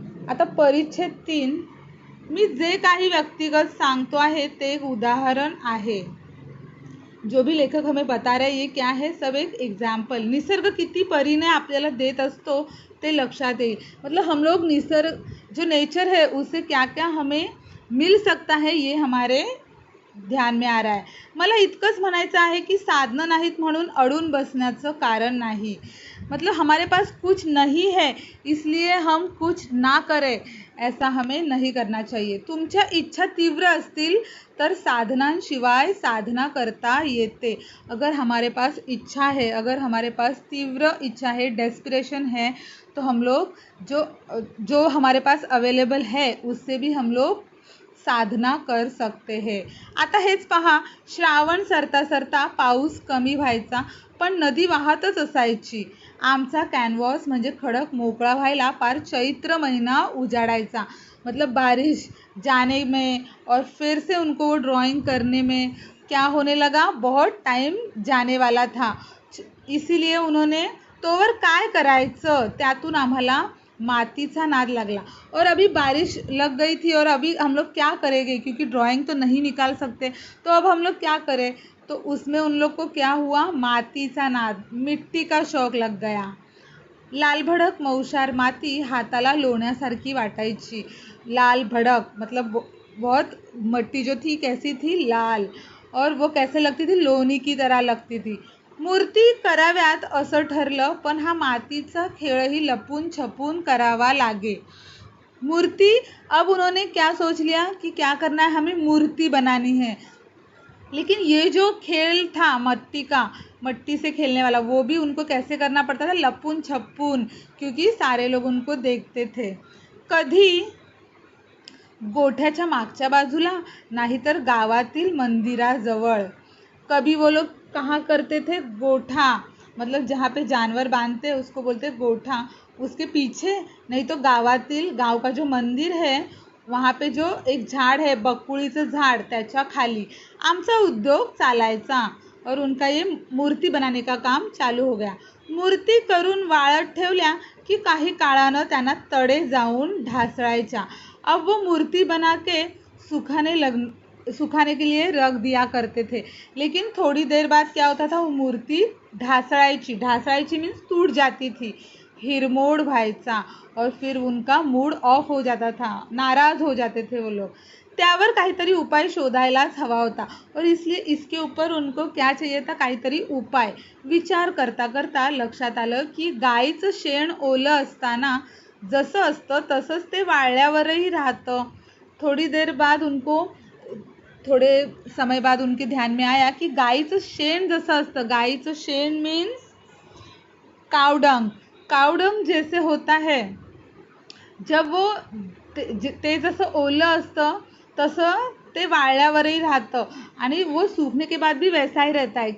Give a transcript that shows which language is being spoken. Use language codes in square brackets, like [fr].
[mr] आता परिच्छेद 3, मी जे काही व्यक्तिगत सांगतो आहे ते एक उदाहरण आहे। [hi] जो भी लेखक हमें बता रहे हैं ये क्या है, सब एक एग्जाम्पल। [mr] निसर्ग किती परीने आपल्याला देत असतो ते लक्षात येईल। [hi] मतलब हम लोग निसर्ग, जो नेचर है उससे क्या क्या हमें मिल सकता है ये हमारे ध्यान में आ रहा है। [mr] मला इतकंच म्हणायचं आहे की साधनं नाहीत म्हणून अडून बसण्याचं कारण नाही। [hi] मतलब हमारे पास कुछ नहीं है इसलिए हम कुछ ना करें, ऐसा हमें नहीं करना चाहिए। [mr] तुमच्या इच्छा तीव्र असतील तर साधनांशिवाय साधना करता येते। [hi] अगर हमारे पास इच्छा है, अगर हमारे पास तीव्र इच्छा है, डेस्पिरेशन है, तो हम लोग जो हमारे पास अवेलेबल है उससे भी हम लोग साधना कर सकते हैं। [mr] आता हेच पहा, श्रावण सरता सरता पाऊस कमी व्हायचा पण नदी वाहतच असायची। आमचा कॅनव्हास म्हणजे खडक मोकळा व्हायला पार चैत्र महीना उजाडायचा। [hi] मतलब बारिश जाने में और फिर से उनको वो ड्राइंग करने में क्या होने लगा, बहुत टाइम जाने वाला था। इसीलिए उन्होंने [mr] तोवर काय करायचं त्यातून आम्हाला मातीचा नाद लागला। [hi] और अभी बारिश लग गई थी और अभी हम लोग क्या करेंगे, क्योंकि ड्राइंग तो नहीं निकाल सकते, तो अब हम लोग क्या करें। तो उसमें उन लोग को क्या हुआ, मातीचा नाद, मिट्टी का शौक लग गया। [mr] लाल भडक मौशार माती हाताला लोण्यासारखी वाटायची। [hi] लाल भडक मतलब बहुत मिट्टी जो थी कैसी थी, लाल, और वो कैसे लगती थी, लोणी की तरह लगती थी। [mr] मूर्ती कराव्यात असं ठरलं पण हा मातीचा खेळही लपून छपून करावा लागे। [hi] मूर्ति, अब उन्होंने क्या सोच लिया कि क्या करना है, हमें मूर्ति बनानी है। लेकिन ये जो खेल था मट्टी से खेलने वाला, वो भी उनको कैसे करना पड़ता था, लपून छपून, क्योंकि सारे लोग उनको देखते थे. [mr] कधी गोठ्याच्या मागच्या बाजूला, नाहीतर गावातील मंदिराजवळ. [hi] कभी वो लोग कहाँ करते थे, गोठा, मतलब जहाँ पे जानवर बांधते उसको बोलते गोठा, उसके पीछे, नहीं तो गाव का जो मंदिर है वहाँ पे जो एक झाड है, [mr] बकुळीचं झाड, त्याच्या खाली आमचा उद्योग चालायचा. [hi] और उनका ये मूर्ति बनाने का काम चालू हो गया. [mr] मूर्ती करून वाळत ठेवल्या की काही काळानं त्यांना तडे जाऊन ढासळायच्या. [hi] अब वो मूर्ति बना के सुखाने के लिए रख दिया करते थे. लेकिन थोड़ी देर बाद क्या होता था, वो मूर्ति ढासळायची मीन्स टूट जाती थी, [mr] हिरमोड व्हायचा, [hi] और फिर उनका मूड ऑफ हो जाता था, नाराज हो जाते थे वो लोग. [mr] त्यावर काहीतरी उपाय शोधायलाच हवा होता. [hi] और इसलिए इसके ऊपर उनको क्या चाहिए था, काहीतरी उपाय. [mr] विचार करता करता लक्षात आलं की गाईचं शेण ओलं असताना जसं असतं तसंच ते वाळल्यावरही राहतं. [hi] थोड़े समय बाद उनके ध्यान में आया कि [mr] गाईचं शेण जसं असतं, [hi] गाईचं शेण मीन्स कावडंग जैसे होता है, जब वो [mr] ते जसं ओलं असतं तसं ते वाळल्यावरही राहतं, आणि [hi] वो सूखने के बाद भी वैसा ही रहता है.